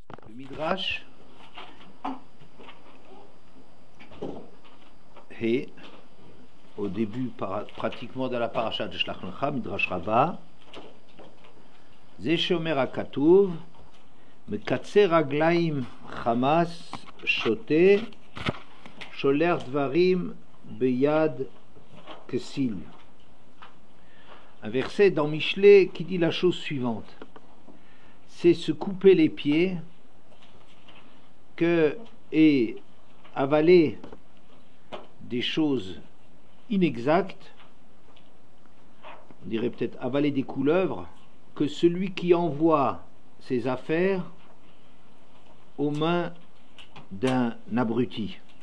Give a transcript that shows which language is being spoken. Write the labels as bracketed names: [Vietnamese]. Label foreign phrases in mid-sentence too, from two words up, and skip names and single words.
[French] Le Midrash est au début pratiquement de la paracha de Shlach Lecha, Midrash Rabbah, [Hebrew] זה שאמר הכתוב מקצה רגלים חמס שתה שולח דברים ביד כסיל. [French] Un verset dans Michelet qui dit la chose suivante: c'est se couper les pieds et avaler des choses inexactes, on dirait peut-être avaler des couleuvres, que celui qui envoie ses affaires aux mains d'un abruti.